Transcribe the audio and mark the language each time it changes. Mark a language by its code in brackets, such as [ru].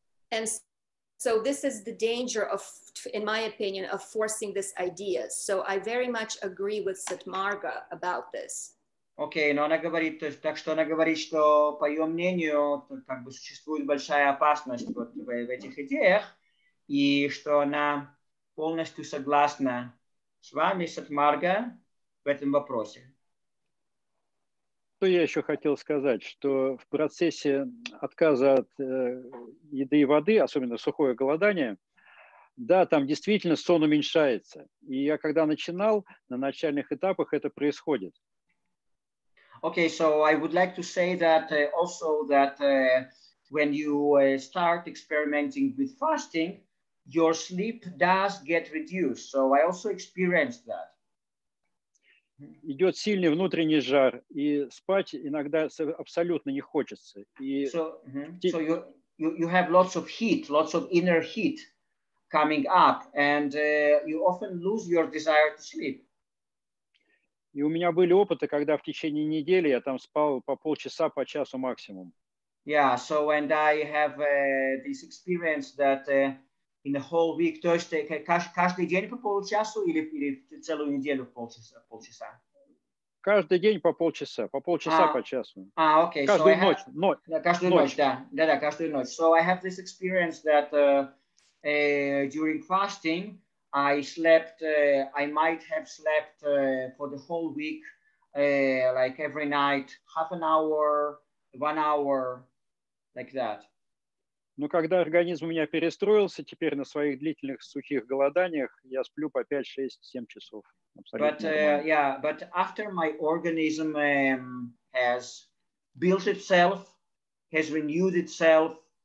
[en] And so this is the danger of, in my opinion, of forcing this idea. So I very much agree with Satmarga about this. [ru] Окей, но она говорит, так что она говорит, что по ее мнению как бы существует большая опасность вот в этих идеях, и что она полностью согласна с вами, Сатмарга, в этом вопросе. Что я еще хотел сказать, что в процессе отказа от еды и воды, особенно сухое голодание, да, там действительно сон уменьшается. И я когда начинал, на начальных этапах это происходит. [en] Okay, so I would like to say that also that when you start experimenting with fasting, your sleep does get reduced. So I also experienced that. [ru] Идет сильный внутренний жар, и спать иногда абсолютно не хочется. [en] So you have lots of heat, lots of inner heat coming up, and you often lose your desire to sleep. [ru] И у меня были опыты, когда в течение недели я там спал по полчаса, по часу максимум. [en] Yeah, so and I have this experience that in the whole week, [ru] то есть каждый день по полчасу или целую неделю полчаса? Каждый день по полчаса, по часу. [en] Okay. [ru] Каждую ночь. Каждую ночь, да, каждую ночь. [en] So I have this experience that during fasting, I might have slept for the whole week, like every night, half an hour, 1 hour, like that. [ru] Но когда организм у меня перестроился, теперь на своих длительных сухих голоданиях я сплю по 5, 6, 7 часов. [en] But after my organism has built itself, has renewed itself,